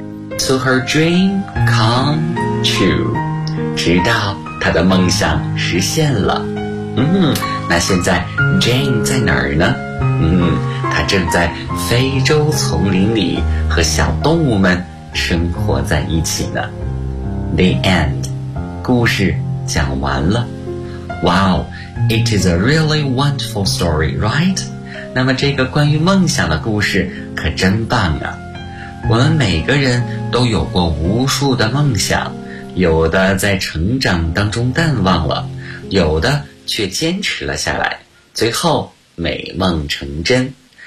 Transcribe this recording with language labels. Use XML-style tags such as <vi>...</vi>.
<en>To her dream come true,</en> <zh>直到她的梦想实现了。那现在 Jane 在哪儿呢？他正在非洲丛林里和小动物们生活在一起呢。</zh> <en>The end，</en> <zh>故事讲完了。</zh> <en>Wow， it is a really wonderful story， right？</en> <zh>那么这个关于梦想的故事可真棒啊。我们每个人都有过无数的梦想，有的在成长当中淡忘了，有的却坚持了下来，最后美梦成真。</zh>